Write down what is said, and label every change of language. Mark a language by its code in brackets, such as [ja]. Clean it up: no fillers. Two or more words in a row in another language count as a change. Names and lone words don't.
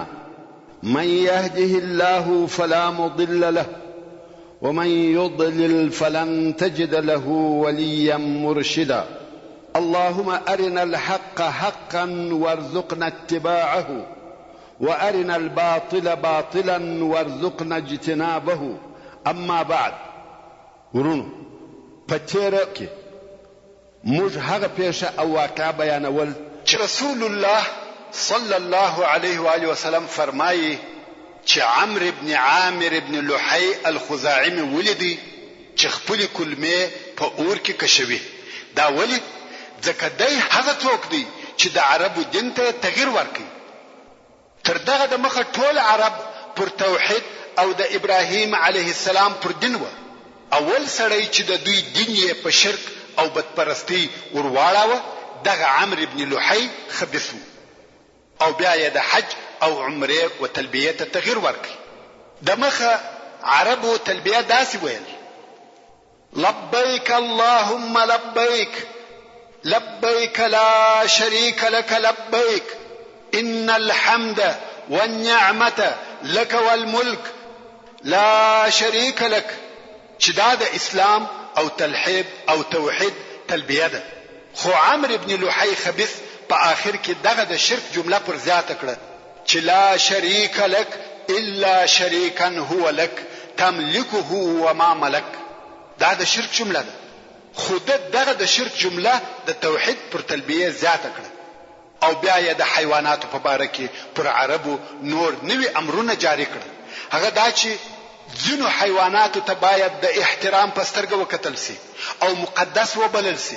[ar] من يهده الله فلا مضل له ومن يضلل فلن تجد له وليا مرشدا. اللهم أرنا الحق حقا وارزقنا اتباعه وأرنا الباطل باطلا وارزقنا اجتنابه. أما بعد [ps] ورونو پتیره کې موږ هغه پیښه او واقعه بیانول چې رسول الله [ar] صلی الله علیه و آله وسلم [ps] فرمایي چې عمرو بن عامر بن لحی الخزاعي ولدي چې خپل کلمې په اور کې کشوي. دا ولې ځکه دی هغه څوک دی چې د عربو دین ته تغییر ورکړي. تر دغه د مخه ټول عرب پر توحید او د ابراهیم [ar] علیه السلام [ps] پر دین و. اول سړی چې د دوی دین یې په شرک او بدپرستی ورواړاوه دغه عمرو بن لحی خبیث و. او بیا یې د حج او عمره و تلبیه ته تغییر ورکړي. د مخه عربو تلبیه داسې ویل: [ar] لبیک اللهم لبیک لبيك لا شريك لك لبيك إن الحمد والنعمة لك والملك لا شريك لك. [ps] چې دا د اسلام او تلحید او توحید تلبیه ده. خو عمرو بن لحی خبیث په آخر کې دغه د شرک جمله پر زیاته کړه چې [ar] لا شريك لك إلا شريكا هو لك تملكه وما ملك. [ps] دا د شرک جمله ده. خود دغه د شرک جمله د توحید پر تلبیه زیاته کړه. او بیا یې د حیواناتو په باره کې پر عربو نور نوی امرونه جاری کړ. هغه دا چې ځینو حیواناتو ته باید د احترام په سترګه وکتل سي او مقدس وبلل سي.